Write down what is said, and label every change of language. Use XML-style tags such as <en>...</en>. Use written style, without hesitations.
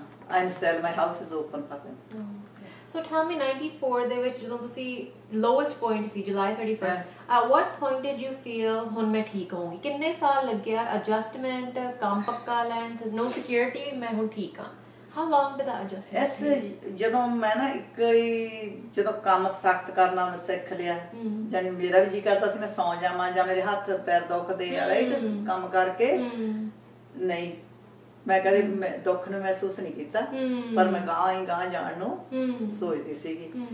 <en>I still my house is open for them। So tell me</en> <pa>94 ਦੇ ਵਿੱਚ ਜਦੋਂ ਤੁਸੀਂ</pa> <en>lowest point ਸੀ July 31st, at what point did you feel</en> <pa>ਹੁਣ ਮੈਂ ਠੀਕ ਹੋਊਂਗੀ? ਕਿੰਨੇ ਸਾਲ ਲੱਗਿਆ ਐਡਜਸਟਮੈਂਟ, ਕੰਮ ਪੱਕਾ ਲੈਣ,</pa> <en>there's no security,</en> <pa>ਮੈਂ ਹੁਣ ਠੀਕ ਹਾਂ?</pa> <en>How long did that adjustment take?</en> <pa>ਜਦੋਂ ਮੈਂ ਨਾ ਜਦੋਂ ਕੰਮ ਸਖਤ ਕਰਨਾ ਮੈਂ ਸਿੱਖ ਲਿਆ, ਜਾਨੀ ਮੇਰਾ ਵੀ ਜੀ ਕਰਦਾ ਸੀ ਮੈਂ ਸੌਂ ਜਾਵਾਂ ਜਾਂ ਮੇਰੇ ਹੱਥ ਪੈਰ ਦੁਖਦੇ ਆ ਰਾਈਟ ਕੰਮ ਕਰਕੇ, ਨਹੀਂ ਮੈਂ ਕਦੇ ਦੁੱਖ ਨੂੰ ਮਹਿਸੂਸ ਨਹੀਂ ਕੀਤਾ, ਪਰ ਮੈਂ ਗਾਂ ਜਾਣ ਨੂੰ ਸੋਚਦੀ ਸੀਗੀ।</pa>